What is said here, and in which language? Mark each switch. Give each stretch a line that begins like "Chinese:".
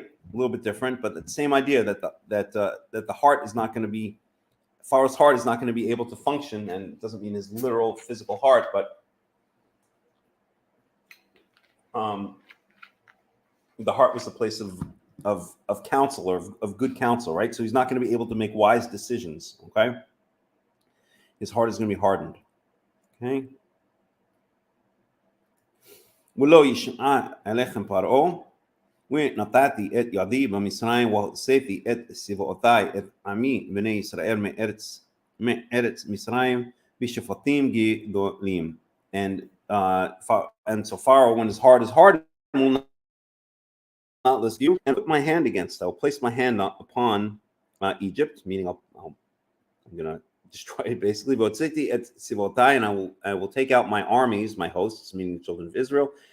English: A little bit different, but the same idea that the heart is not going to be, Pharaoh's heart is not going to be able to function, and it doesn't mean his literal physical heart, but the heart was a place of counsel, or of good counsel, right? So he's not going to be able to make wise decisions. Okay, his heart is going to be hardened. Okay.
Hebrew: ולא ישמע אליכם פרעה ונתתי את ידי במצרים והוצאתי את צבאותיי את עמי בני ישראל מארץ מצרים בשפטים גדולים.
English: And so Pharaoh, when his heart is hardened, will not listen to you, and put my hand against. I will place my hand upon Egypt, meaning I'm going to destroy it basically. And I will take out my armies, my hosts, meaning the children of Israel.